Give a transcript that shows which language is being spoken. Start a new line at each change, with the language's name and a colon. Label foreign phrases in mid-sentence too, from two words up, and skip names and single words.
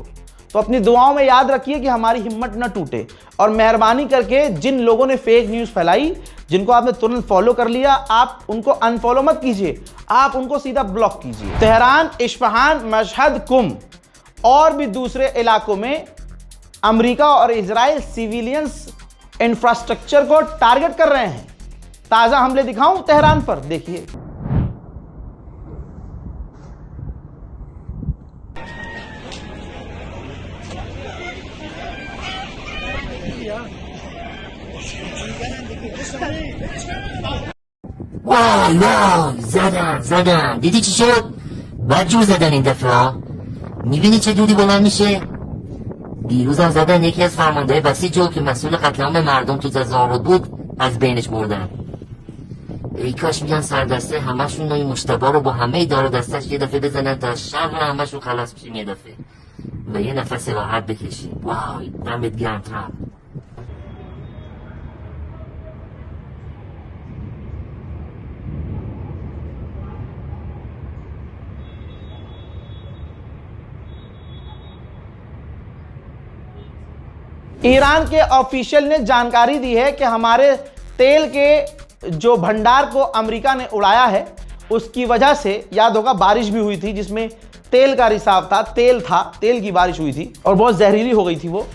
Hindi: तो अपनी दुआओं में याद रखिए कि हमारी हिम्मत न टूटे, और मेहरबानी करके जिन लोगों ने
English: fake news
Hindi: फैलाई, जिनको आपने तुरंत फॉलो कर लिया, आप उनको अनफॉलो मत कीजिए, आप उनको सीधा ब्लॉक कीजिए। तेहरान, इस्फहान, मशहद, कुम और भी दूसरे इलाकों में अमेरिका और इजराइल
English: civilians infrastructure
Hindi: को टारगेट कर रहे हैं। ताजा हमले दिखाऊं तेहरान पर, देखिए।
Persian: وای زدن دیدی چی شد؟ بدجور زدن این دفعه ها. میبینی چه دودی بلند میشه؟ دیروزم زدن یکی از فرمانده بسیج که مسئول قتل عام مردم تو تظاهرات بود از بینش بردن. ای کاش میگن سردسته همشون این مشتبه رو با همه دار دستش یه دفعه بزنن تا شر همشون خلاص بشیم یه دفعه و یه نفس راحت بکشیم. وای دمت گرم ترامپ.
Hindi: ईरान के ऑफिशियल ने जानकारी दी है कि हमारे तेल के जो भंडार को अमेरिका ने उड़ाया है, उसकी वजह से, याद होगा बारिश भी हुई थी जिसमें तेल का रिसाव था, तेल की बारिश हुई थी और बहुत जहरीली हो गई थी वो।